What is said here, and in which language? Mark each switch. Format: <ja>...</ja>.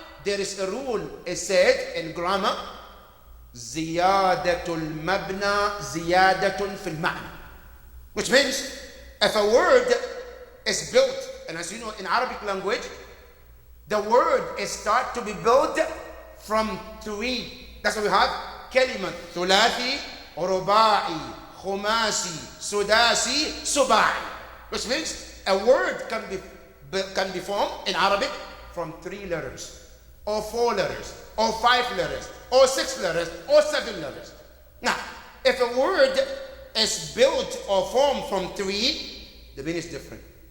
<en>there is a rule, it said in grammar,</en> <ar>زيادة المبنى زيادة في المعنى.</ar> <en>Which means, if a word is built, and as you know in Arabic language, the word is start to be built from three. That's what we have.</en> <ar>كلمة ثلاثي رباعي خماسي سداسي سباعي.</ar> <en>Which means a word can be formed in Arabic from 3 letters, or 4 letters, or 5 letters, or 6 letters, or 7 letters. Now, if a word is built or formed from 3, the meaning is different.</en>